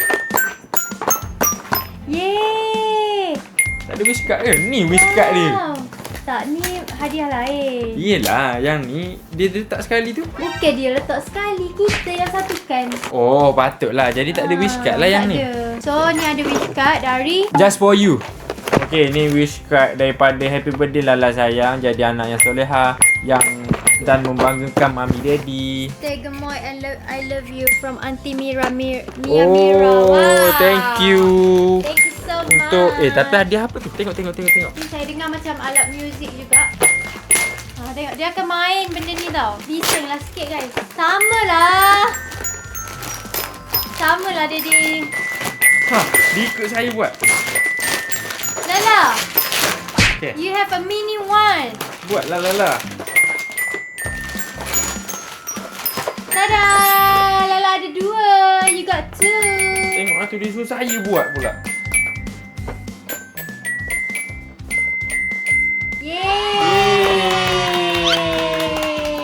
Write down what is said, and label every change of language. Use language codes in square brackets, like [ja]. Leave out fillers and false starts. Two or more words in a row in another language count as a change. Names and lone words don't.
[ms] Yeay. Tak ada [en] wish card [ms] ke? Ni [en] wish card [ms] dia. Wow. Tak, ni hadiah lain. Yelah, yang ni dia letak sekali tu. Bukan dia letak sekali, kita yang satukan. Oh, patutlah. Jadi tak ada [en] wish card [ms] lah yang tak ni. ada. So, ni ada [en] wish card [ms] dari [en] Just for you. Okay, ni wish card daripada happy birthday Lala sayang. [ms] Jadi anak yang soleha yang dan membanggakan Mami Daddy. [en] Stay gemoy and I love you from Auntie Mira. Wow. Thank you. Thank you so much. [ms] Untuk tapi hadiah apa tu? Tengok. Ni saya dengar macam alat muzik juga. Tengok dia akan main benda ni tau. Bising lah sikit guys. Sama lah Daddy. Diikut saya buat. Lala. Okay. [en] You have a mini one. [ms] Buat Lala. Tada! Lala ada 2. [en] You got 2. [ms] Tengok lah tu dia suruh saya buat pula. Yeay!